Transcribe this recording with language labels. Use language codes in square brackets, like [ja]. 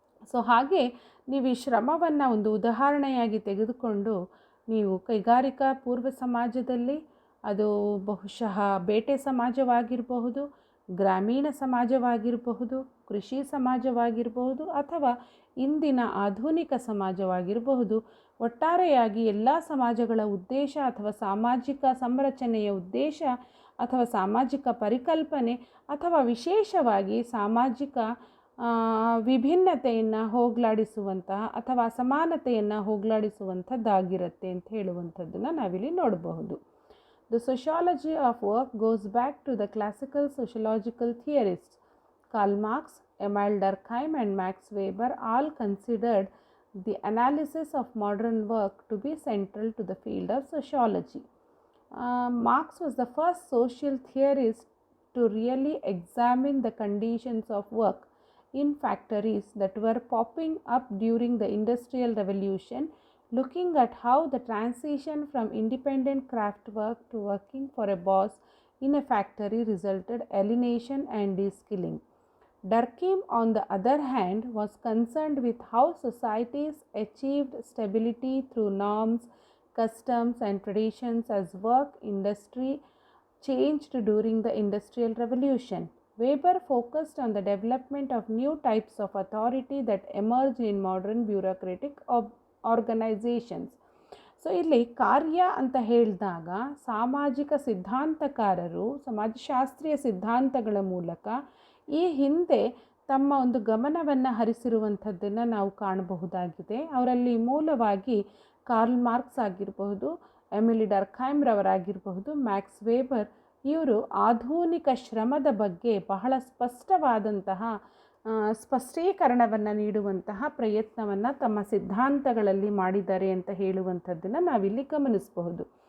[kn] So ಹಾಗೆ ನೀವು ಈ ಶ್ರಮವನ್ನು ಒಂದು ಉದಾಹರಣೆಯಾಗಿ ತೆಗೆದುಕೊಂಡು ನೀವು ಕೈಗಾರಿಕಾ ಪೂರ್ವ ಸಮಾಜದಲ್ಲಿ ಅದು ಬಹುಶಃ ಬೇಟೆ ಸಮಾಜವಾಗಿರಬಹುದು, ಗ್ರಾಮೀಣ ಸಮಾಜವಾಗಿರಬಹುದು, ಕೃಷಿ ಸಮಾಜವಾಗಿರಬಹುದು ಅಥವಾ ಇಂದಿನ ಆಧುನಿಕ ಸಮಾಜವಾಗಿರಬಹುದು, ಒಟ್ಟಾರೆಯಾಗಿ ಎಲ್ಲ ಸಮಾಜಗಳ ಉದ್ದೇಶ ಅಥವಾ ಸಾಮಾಜಿಕ ಸಂರಚನೆಯ ಉದ್ದೇಶ ಅಥವಾ ಸಾಮಾಜಿಕ ಪರಿಕಲ್ಪನೆ ಅಥವಾ ವಿಶೇಷವಾಗಿ ಸಾಮಾಜಿಕ ವಿಭಿನ್ನತೆಯನ್ನು ಹೋಗಲಾಡಿಸುವಂತಹ ಅಥವಾ ಅಸಮಾನತೆಯನ್ನು ಹೋಗಲಾಡಿಸುವಂಥದ್ದಾಗಿರುತ್ತೆ ಅಂತ ಹೇಳುವಂಥದ್ದನ್ನು ನಾವಿಲ್ಲಿ ನೋಡಬಹುದು. [en] The sociology of work goes back to the classical sociological theorists. Karl Marx, Emil Durkheim and Max Weber all considered the analysis of modern work to be central to the field of sociology. Marx was the first social theorist to really examine the conditions of work in factories that were popping up during the Industrial Revolution, looking at how the transition from independent craft work to working for a boss in a factory resulted alienation and de-skilling. Durkheim, on the other hand, was concerned with how societies achieved stability through norms, customs, and traditions as work industry changed during the Industrial Revolution. Weber focused on the development of new types of authority that emerged in modern bureaucratic organizations. [kn] So ಇಲ್ಲಿ ಕಾರ್ಯ ಅಂತ ಹೇಳಿದಾಗ ಸಾಮಾಜಿಕ ಸಿದ್ಧಾಂತಕಾರರು ಸಮಾಜಶಾಸ್ತ್ರೀಯ ಸಿದ್ಧಾಂತಗಳ ಮೂಲಕ ಈ ಹಿಂದೆ ತಮ್ಮ ಒಂದು ಗಮನವನ್ನು ಹರಿಸಿರುವಂಥದ್ದನ್ನು ನಾವು ಕಾಣಬಹುದಾಗಿದೆ. ಅವರಲ್ಲಿ ಮೂಲವಾಗಿ ಕಾರ್ಲ್ ಮಾರ್ಕ್ಸ್ ಆಗಿರಬಹುದು, ಎಮಿಲಿ ಡರ್ಖೈಮ್ರವರಾಗಿರಬಹುದು, ಮ್ಯಾಕ್ಸ್ ವೇಬರ್, ಇವರು ಆಧುನಿಕ ಶ್ರಮದ ಬಗ್ಗೆ ಬಹಳ ಸ್ಪಷ್ಟವಾದಂತಹ ಸ್ಪಷ್ಟೀಕರಣವನ್ನು ನೀಡುವಂತಹ ಪ್ರಯತ್ನವನ್ನು ತಮ್ಮ ಸಿದ್ಧಾಂತಗಳಲ್ಲಿ ಮಾಡಿದ್ದಾರೆ ಅಂತ ಹೇಳುವಂಥದ್ದನ್ನು ನಾವಿಲ್ಲಿ ಗಮನಿಸಬಹುದು.